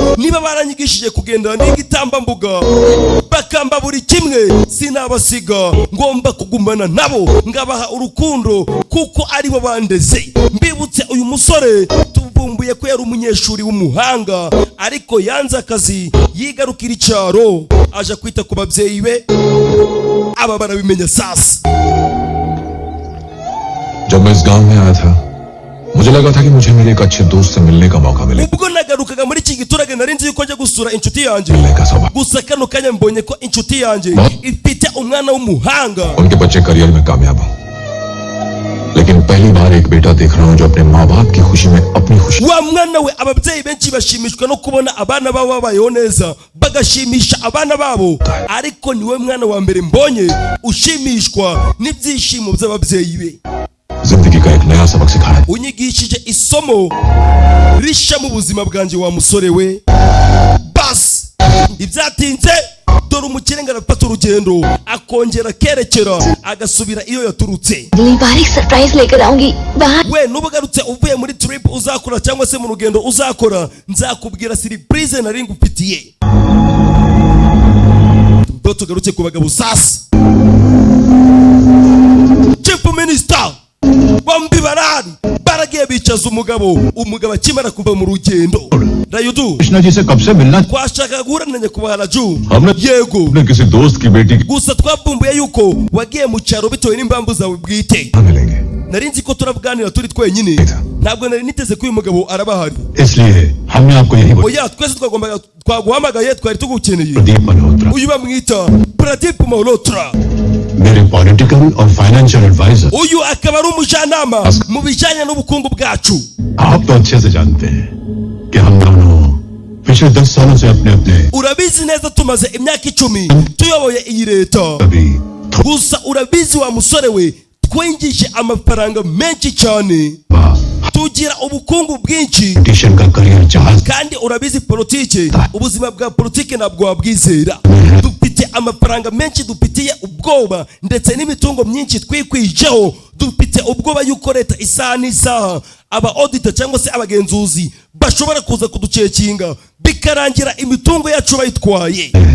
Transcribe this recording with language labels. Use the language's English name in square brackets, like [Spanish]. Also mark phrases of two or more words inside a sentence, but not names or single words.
[Kinyarwanda] Niba baranyigishije kugendana n'igitambambuga bakamba buri kimwe, sinabasiga, ngomba kugumana nabo ngabaha urukundo kuko ari bo bandeze. Mbibutse uyu musore tuvumbuye ko yari umunyeshuri w'umuhanga, ariko yanze akazi yigarukira icyaro aje kwita ku babyeyi be. Aba barabimenya sasa. [Hindi] जब मैं इस गांव में आया था मुझे लगा था कि मुझे मेरे एक अच्छे दोस्त से मिलने का मौका मिलेगा. [Kinyarwanda] ubwo nagarukaga muri iki giturage nari nzi yuko njya gusura inshuti yanjye, gusa kano kanya mbonye ko inshuti yanjye ifite umwana w'umuhanga. [Hindi] उनके बच्चे करियर में कामयाब हो, लेकिन पहली बार एक बेटा देख रहा हूं जो अपने माँ बाप की खुशी में अपनी खुशी. [Kinyarwanda] wa mwana we ababyeyi benshi bashimishwa no kubona abana babo babayeho neza bagashimisha abana babo, ariko niwe mwana wa mbere mbonye ushimishwa n'ibyishimo by'ababyeyi be. [Hindi] जिंदगी का एक नया सबक सिखाया. [Kinyarwanda] Unyigishije isomo risha mu buzima bwanje wa musore we. Bas ibyatinze dore umukire ngarafata urugendo akongera kerekera agasubira iyo yaturutse. [Hindi] सरप्राइज लेकर आऊंगी बाहर. [Kinyarwanda] We nubugarutse uvuye muri trip uzakora cyangwa se mu rugendo uzakora, nzakubwira surprise nari ngufitiye. Tugarutse ku bagabo sasa. [English] Chief Minister [Kinyarwanda] bombi barari baragiye bicaza umugabo akimara kuva mu rugendo. Rayudu [Hindi] कृष्णा जी से कब से मिलना [Kinyarwanda] twashaka guhura na nyakubahwa Raju [Hindi] हमने [Kinyarwanda] yego [Hindi] अपने किसी दोस्त की बेटी [Kinyarwanda] gusa twabumbuye yuko wagiye mu cyaro bitewe n'impamvu zawe bwite nari nzi ko turavuganira turi twenyine ntabwo nari niteze ko uyu mugabo arabahari [Hindi] इसलिए हमने आपको यही बोला [Kinyarwanda] oya twese twaguhamagaye twari tugukeneye प्रदीप मल्होत्रा uyu bamwita Pradeep Malhotra [Hindi] मेरे पॉलिटिकल और [English] financial adviser [Kinyarwanda] uyu akaba ari umujyanama mu bijyanye n'ubukungu bwacu [Hindi] आप तो अच्छे से जानते हैं कि हम दोनों पिछले 10 सालों से अपने अपने [Kinyarwanda] urabizi neza tumaze imyaka 10 tuyoboye iyi leta gusa urabizi wa musore we twinjije amafaranga menshi cyane tugira ubukungu bwinshi kandi urabizi politike ubuzima bwa politike ntabwo wabwizera dufite amafaranga menshi dufitiye ubwoba ndetse n'imitungo myinshi twikwijeho dufite ubwoba yuko leta isaha n'isaha aba auditor cyangwa se abagenzuzi bashobora kuza kuducekinga bikarangira imitungo yacu bayitwaye